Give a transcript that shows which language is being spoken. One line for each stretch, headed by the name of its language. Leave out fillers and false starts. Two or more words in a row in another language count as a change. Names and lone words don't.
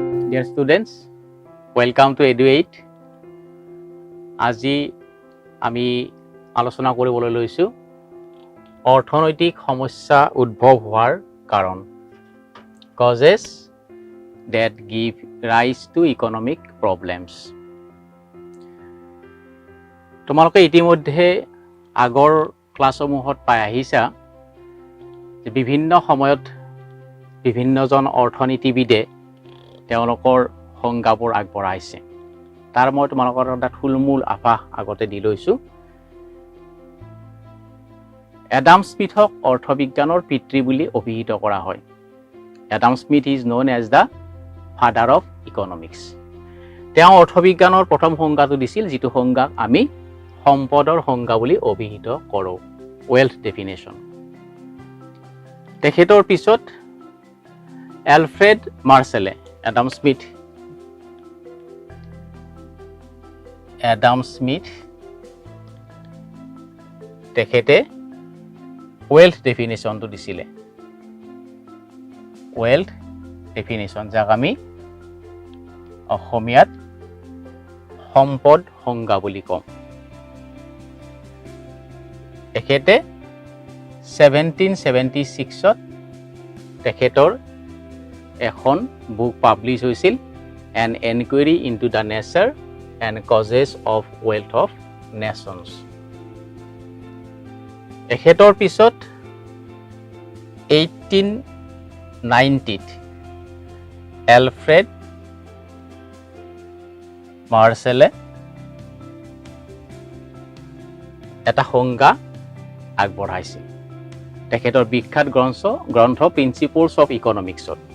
English: Dear students, welcome to Edu8.
Assamese: আজি আমি আলোচনা কৰিবলৈ লৈছো অৰ্থনৈতিক সমস্যা উদ্ভৱ হোৱাৰ কাৰণ
English: causes that give rise to economic problems.
Assamese: তোমালোকে ইতিমধ্যে আগৰ ক্লাছসমূহত পাই আহিছা যে বিভিন্ন সময়ত বিভিন্নজন অৰ্থনীতিবিদে তেওঁলোকৰ সংজ্ঞাবোৰ আগবঢ়াইছে তাৰ মই তোমালোকৰ এটা থুলমূল আভাস আগতে দি লৈছো এডাম স্মিথক অৰ্থবিজ্ঞানৰ পিতৃ বুলি অভিহিত কৰা হয় এডাম স্মিথ
English: is known as the father of economics
Assamese: তেওঁ অৰ্থবিজ্ঞানৰ প্ৰথম সংজ্ঞাটো দিছিল যিটো সংজ্ঞাক আমি সম্পদৰ সংজ্ঞা বুলি অভিহিত কৰোঁ
English: wealth definition
Assamese: তেখেতৰ পিছত এলফ্ৰেড মাৰ্শেলে এডাম স্মিথ তেখেতে
English: wealth definition
Assamese: to দিছিলে
English: wealth definition
Assamese: যাক আমি অসমীয়াত সম্পদ সংজ্ঞা বুলি কওঁ তেখেতে 1776 ত তেখেতৰ এখন
English: book publish
Assamese: হৈছিল
English: an enquiry into the nature and causes of wealth of nations
Assamese: তেখেতৰ পিছত 1890 ত এলফ্ৰেড মাৰ্শেলে এটা সংজ্ঞা আগবঢ়াইছিল তেখেতৰ বিখ্যাত গ্ৰন্থ প্ৰিন্সিপলছ অফ ইকনমিক্সত